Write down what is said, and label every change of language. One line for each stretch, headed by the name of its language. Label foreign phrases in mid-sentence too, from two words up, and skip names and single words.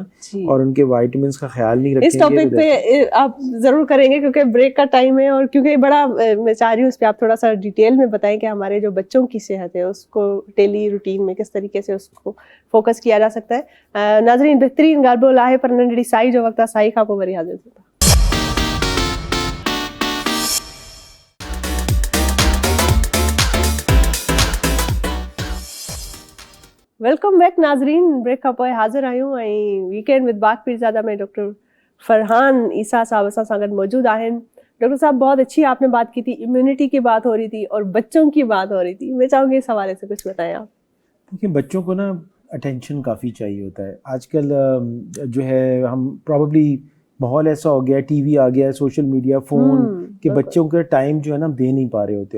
Urdu: جی. اور ان کے وٹامنز کا خیال نہیں رکھیں گے, اس ٹاپک پہ آپ ضرور کریں گے کیونکہ بریک کا ٹائم ہے، اور کیونکہ بڑا میں چاہ رہی ہوں اس پر آپ تھوڑا سا ڈیٹیل میں بتائیں کہ ہمارے جو بچوں کی صحت ہے اس کو
English: daily routine
Urdu: میں کس طریقے سے اس کو فوکس کیا جا سکتا ہے.
Sindhi: नाज़रीन, बेहतरीन गाल्बो लाहे पर नंढड़ी साई जो वक्त साई खां पोइ वरी हाज़िर थींदा।
English: welcome back
Sindhi: नाज़रीन, ब्रेक खां पोइ हाज़िर आहियूं ऐं वीकेंड विद बाग पीरज़ादा में डॉक्टर फरहान ईसा साहब असां सां गॾु मौजूद आहिनि।
Urdu: ڈاکٹر صاحب، بہت اچھی آپ نے بات کی تھی، امیونٹی کی بات ہو رہی تھی اور بچوں کی بات ہو رہی تھی. میں چاہوں گی اس حوالے سے کچھ بتائیں آپ. کیونکہ بچوں کو نا اٹینشن کافی چاہیے ہوتا ہے آج کل. جو ہے ہم پراببلی ماحول ایسا ہو گیا، ٹی وی آ گیا,
English: social media,
Urdu: فون، کہ بچوں کا ٹائم جو ہے نا دے نہیں پا رہے ہوتے.